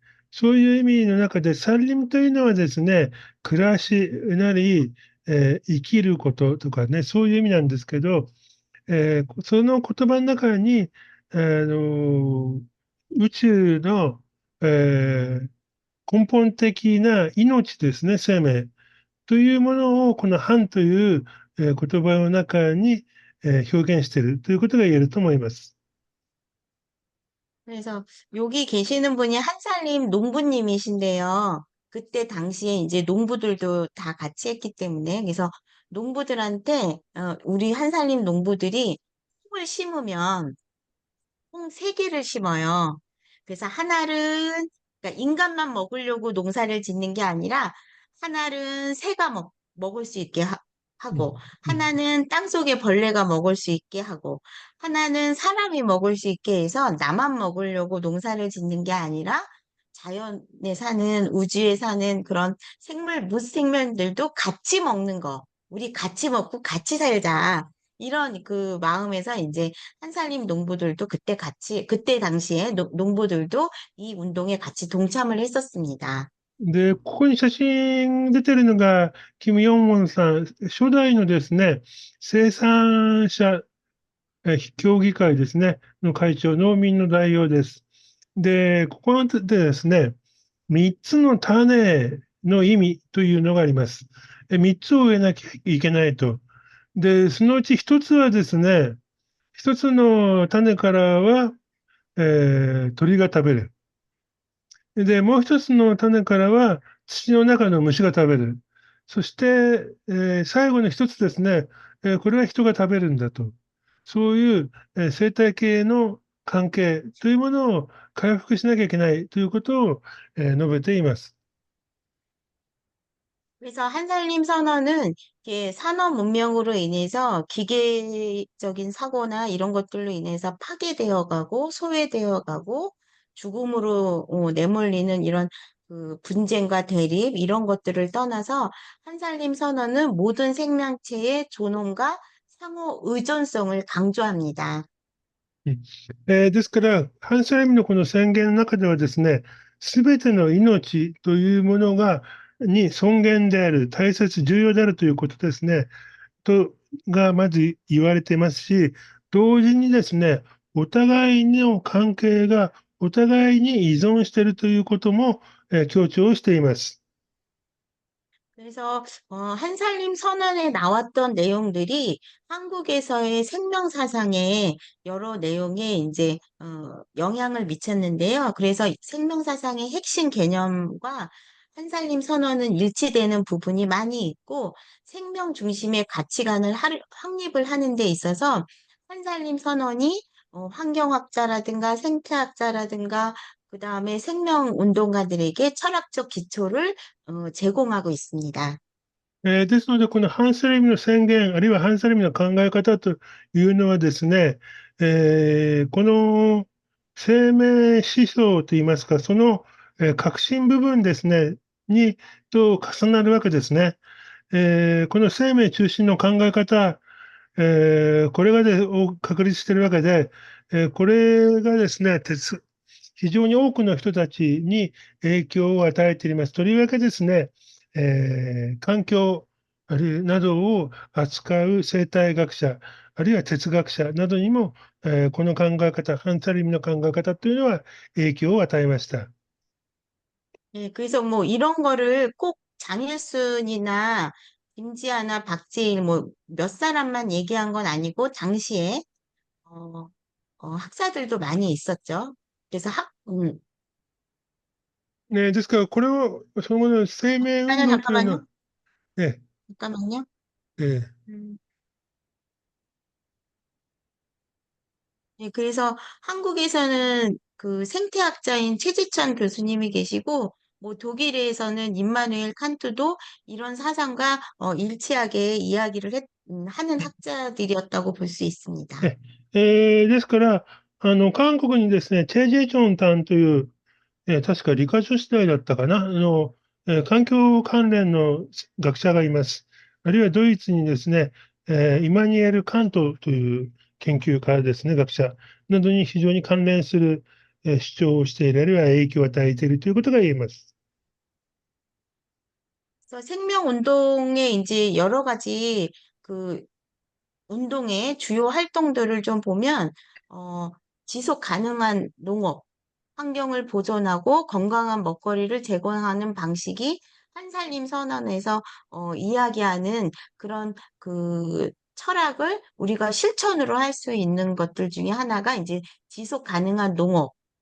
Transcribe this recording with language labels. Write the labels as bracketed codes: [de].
[ja] そういう意味の中で、サンリムというのはですね、暮らしなり、生きることとかね、そういう意味なんですけど、その言葉の中に、あの、宇宙の、根本的な命ですね、生命というものを、この反という、言葉の中に、表現しているということが言えると思います。 [ko] 그래서 여기 계시는 분이 한살림 농부님이신데요. 그때 당시에 이제 농부들도 다 같이 했기 때문에 그래서 농부들한테 우리 한살림 농부들이 콩을 심으면 콩 세 개를 심어요. 그래서 하나는 그러니까 인간만 먹으려고 농사를 짓는 게 아니라 하나는 새가 먹을 수 있게 うん 하고 하나는 땅속에 벌레가 먹을 수 있게 하고 하나는 사람이 먹을 수 있게 해서 나만 먹으려고 농사를 짓는 게 아니라 자연에 사는 우주에 사는 그런 생물 무생명들도 같이 먹는 거. 우리 같이 먹고 같이 살자. 이런 그 마음에서 이제 한살림 농부들도 그때 당시에 농부들도 이 운동에 같이 동참을 했었습니다. [ja] で、ここに写真出てるのが、キム・ヨンウォンさん、初代のですね、生産者協議会ですね、の会長、農民の代表です。で、ここでですね、3つの種の意味というのがあります。 3つを植えなきゃいけないと。で、そのうち1つはですね、1つの種からは、鳥が食べる。で、もう1つの種からは土の中の虫が食べる。そして、最後の1つですね、これは人が食べるんだと。そういう、生態系の関係というものを回復しなきゃいけないということを、述べています。 [ko] 그래서 한살림 선언은 이게 산업 문명으로 인해서 기계적인 사고나 이런 것들로 인해서 파괴되어 가고 소외되어 가고 죽음으로 내몰리는 이런 그 분쟁과 대립 이런 것들을 떠나서 한살림 선언은 모든 생명체의 존엄과 상호 의존성을 강조합니다. [ja] ですから、ハンスライムのこの宣言の中ではですね、すべての命というものに尊厳である、大切、重要であるということですね、がまず言われていますし、同時にですね、お互いの関係がお互いに依存しているということも、強調しています。 [ko] 그래서 한살림 선언에 나왔던 내용들이 한국에서의 생명 사상에 여러 내용에 이제 영향을 미쳤는데요. 그래서 생명 사상의 핵심 개념과 한살림 선언은 일치되는 부분이 많이 있고 생명 중심의 가치관을 확립을 하는 데 있어서 한살림 선언이 환경학자라든가 생태학자라든가 그다음에 생명 운동가들에게 철학적 기초를 제공하고 있습니다. [ja] ですので、このハンスリムの宣言、あるいはハンスリムの考え方というのはですね、この生命思想といいますか、その、核心部分ですね、と重なるわけですね。この生命中心の考え方、これがを確立しているわけで、これがですね、非常に多くの人たちに影響を与えています。とりわけですね、環境あるいはなどを扱う生態学者、あるいは哲学者などにも、この考え方、ハンサリムの考え方というのは影響を与えました。 [ko] 예, 그래서 뭐 이런 거를 꼭 장일순이나 김지아나 박재일 뭐 몇 사람만 얘기한 건 아니고 당시에 어, 학자들도 많이 있었죠. 그래서 [ja] ですから、これをその後の生命運 [ko] 아니요, [ja] 動というのは、 [ko] 잠깐만요. [ja] ね、 [ko] 잠깐만요. え 음. 네, 그래서 한국에서는 그 생태학자인 최지천 교수님이 계시고, 뭐 독일에서는 임마누엘 칸트도 이런 사상과 일치하게 하는 학자들이었다고 볼 수 있습니다. [ja] ですから、韓国にですね、チェ・ジェチョンタンという、確か理科女子大だったかな、環境関連の学者がいます。あるいはドイツにですね、イマニュエル・カントという研究家ですね、学者などに非常に関連する、主張をしている、あるいは影響を与えているということが言えます。 [ko] 그래서 생명운동의 이제 여러 가지 그 운동의 주요 활동들을 좀 보면, 어, 지속 가능한 농업, 환경을 보존하고 건강한 먹거리를 제공하는 방식이 한살림 선언에서 이야기하는 그런 그 철학을 우리가 실천으로 할 수 있는 것들 중에 하나가 이제 지속 가능한 농업.